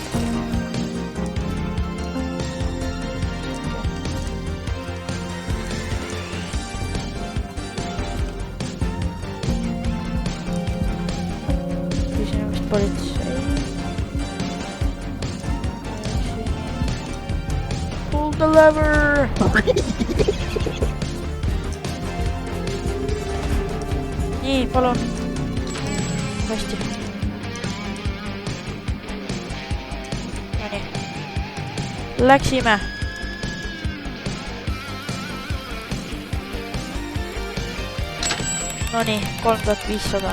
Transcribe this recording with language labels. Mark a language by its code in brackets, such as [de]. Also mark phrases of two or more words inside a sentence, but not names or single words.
[et] Küsin vist politsei. [en] Pull the lever! [et] Nii, palun. Hästi. Nonii. Läksime. Nonii, 3500.